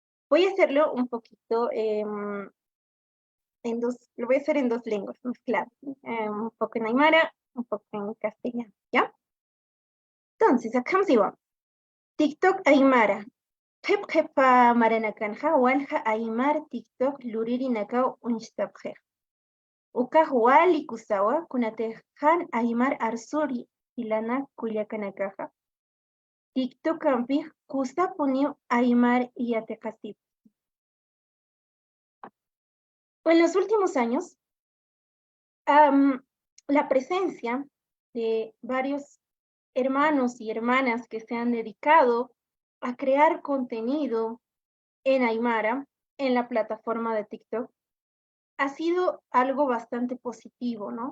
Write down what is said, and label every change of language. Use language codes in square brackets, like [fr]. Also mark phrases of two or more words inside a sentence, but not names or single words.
[es] Voy a hacerlo un poquito en dos, lo voy a hacer en dos lenguas mezcladas, un poco en aymara, un poco en castellano, ¿ya? Entonces, acá me digo, TikTok aymara. [ay] Qhip qhipa maranakanja walja aymar TikTok luririnakaw unchtabje. Ukaj wali kusawa kunatejan aymar arsuri ilana kuyakanakaja. TikTok ampij kusapuniu aymar yatekasip. [es] En los últimos años, la presencia de varios hermanos y hermanas que se han dedicado a crear contenido en Aymara, en la plataforma de TikTok, ha sido algo bastante positivo, ¿no?